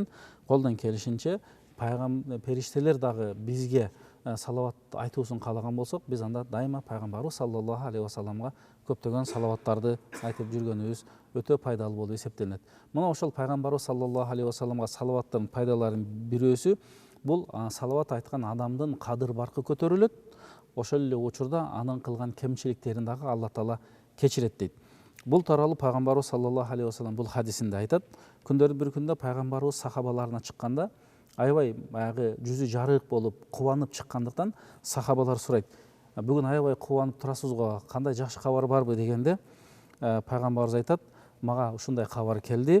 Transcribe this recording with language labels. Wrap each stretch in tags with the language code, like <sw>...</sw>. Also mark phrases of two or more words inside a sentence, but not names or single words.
<ky>Колдон келишинче периштелер дагы бизге салават айтуусун каалаган болсок, биз анда дайыма пайгамбарыбыз</ky> <ar>صلى الله عليه وسلم</ar> <ky>көптөгөн салаваттарды айтып жүргөнүбүз өтө пайдалуу болуп эсептелет. Мына ошол пайгамбарыбыз</ky> <ar>صلى الله عليه وسلم</ar> <ky>салаваттын пайдаларынын бирөөсү бул салават айткан адамдын кадыр баркы көтөрүлөт. Ошол эле учурда анын кылган кемчиликтерин дагы Алла Таала кечирет дейт. Бул тууралуу пайгамбарыбыз</ky> <ar>صلى الله عليه وسلم</ar> <ky>бул хадисинде айтат: "Күндөрдүн бир күндө пайгамбарыбыз сахабаларына чыкканда, аябай баягы жүзү жарык болуп, кубанып чыккандыктан сахабалар сурайт: "Бүгүн аябай кубанып турасыз го, кандай жакшы кабар барбы?" дегенде пайгамбарыбыз айтат: "Мага ушундай кабар келди.</ky>